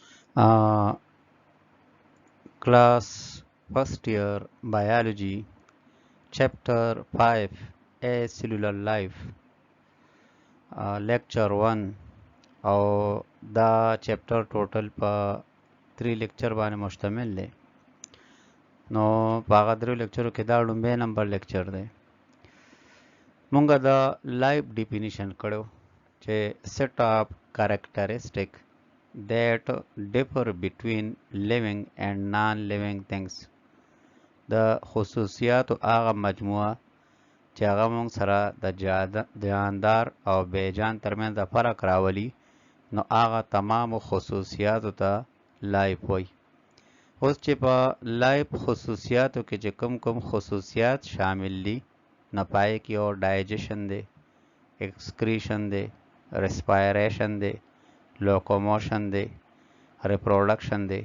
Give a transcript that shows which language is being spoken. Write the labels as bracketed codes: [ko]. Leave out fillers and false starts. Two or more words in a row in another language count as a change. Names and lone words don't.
[en] Uh, Class First Year Biology Chapter 5 A Cellular Life Lecture 1 [ps] او دا چپټر ټوټل په 3 لیکچر باندې مشتمل دی. نو په هغه 3 لیکچرو کې دا لومبی نمبر لیکچر دی. مونږه دا لایف ډیفینیشن کړو چې [en] set of characteristic that differ between living and non-living things. [ps] د خصوصیاتو هغه مجموعه چې هغه مونږ سره د جاندار او بیجان ترمنځ د فرق راولي، نو هغه تمامو خصوصیاتو ته لایف وایي. اوس چې په لایف خصوصیاتو کې چې کوم خصوصیات شامل دي، نو پای کې یو ډایجیشن دی، ایکسکریشن دی، ریسپایریشن دی، لوکوموشن دی، ریپروډکشن دی.